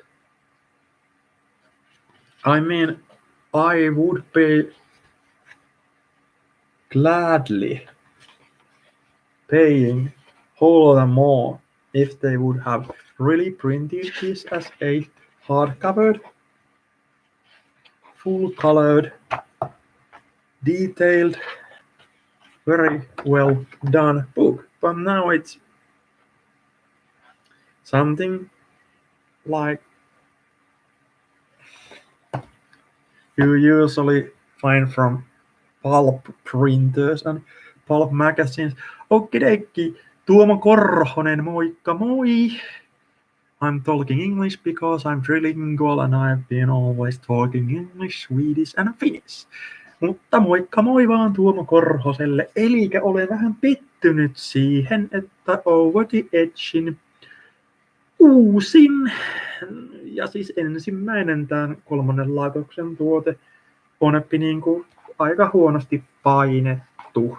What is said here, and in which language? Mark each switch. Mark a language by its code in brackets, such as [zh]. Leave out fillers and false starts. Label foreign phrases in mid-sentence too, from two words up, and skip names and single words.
[en] I mean, I would be gladly paying whole lot more if they would have really printed this as a hardcover, full-colored, detailed, very well done book. But now it's something like you usually find from pulp printers and pulp magazines. [fi] Okideki, Tuomo Korhonen, moikka moi! [en] I'm talking English because I'm trilingual and I've been always talking English, Swedish and Finnish. [fi] Mutta moikka moi vaan Tuomo Korhoselle. Elikkä olen vähän pettynyt siihen, että Over the Edgein uusin ja siis ensimmäinen tämän 3. laitoksen tuote on niinku aika huonosti painettu.